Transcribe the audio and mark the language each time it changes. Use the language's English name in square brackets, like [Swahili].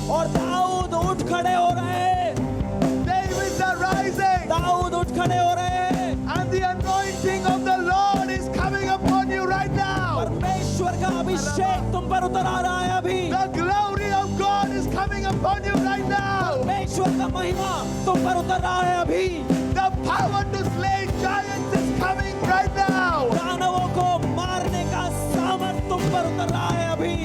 [Hindi] और दाऊद उठ खड़े हो रहे हैं. [English] Davids are rising. [Hindi] दाऊद उठ खड़े हो रहे हैं. [English] And the anointing of the Lord is coming upon you right now. [Hindi] परमेश्वर का अभिषेक तुम पर उतर आ रहा है अभी. [English] The glory of God is coming upon you right now. [Hindi] परमेश्वर का महिमा तुम पर उतर रहा है अभी. [English] The power to slay giants is coming right now. [Hindi] दानवों को मारने का सामर्थ तुम पर उतर रहा है अभी.